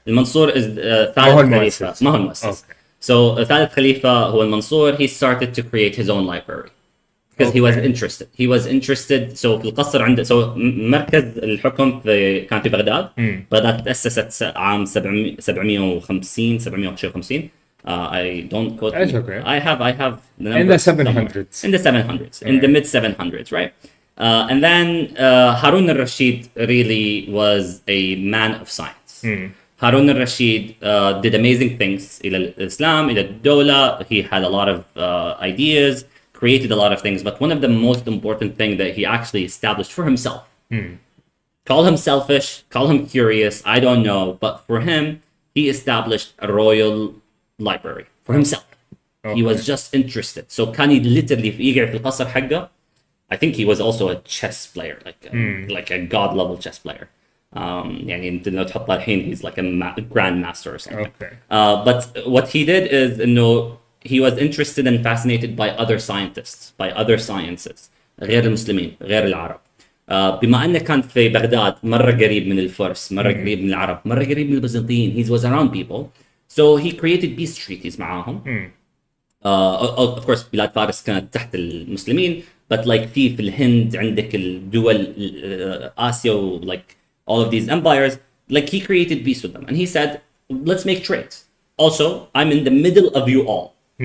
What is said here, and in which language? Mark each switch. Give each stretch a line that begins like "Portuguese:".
Arabic: المنصور is ثالث خليفة. ما هو المؤسس. So ثالث خليفة هو المنصور.
English: He started to create his own library. Because he was interested.
Arabic: So في القصر عنده مركز الحكم كان في بغداد. بغداد تأسست عام 750 750.
English: I don't quote. That's okay. I have the number in the 700s. In the 700s, in the mid 700s, right? And then Harun al-Rashid really was a man of science. Harun al-Rashid did amazing things
Arabic: إلى الإسلام إلى الدولة.
English: He had a lot of ideas, created a lot of things, but one of the most important thing that he actually established for himself. Call him selfish, call him curious, I don't know, but for him, he established a royal library for himself. He was just interested.
Arabic: So كان literally يقعد في القصر حقه.
English: I think he was also a chess player, like a god level chess player.
Arabic: يعني انت لو تحطها الحين
English: he's like a grandmaster or something. Okay. But what he did is انه he was interested and fascinated by other scientists, by other sciences,
Arabic: غير المسلمين، غير العرب. بما انه كان في بغداد مرة قريب من الفرس، مرة قريب من العرب، مرة قريب من البيزنطيين.
English: He was around people. So he created peace treaties
Arabic: معاهم.
English: Of course
Arabic: بلاد فارس كانت تحت المسلمين,
English: but like
Arabic: في الهند عندك الدول آسيا,
English: like all of these empires, like he created peace with them. And he said, let's make trades. Also, I'm in the middle of you all.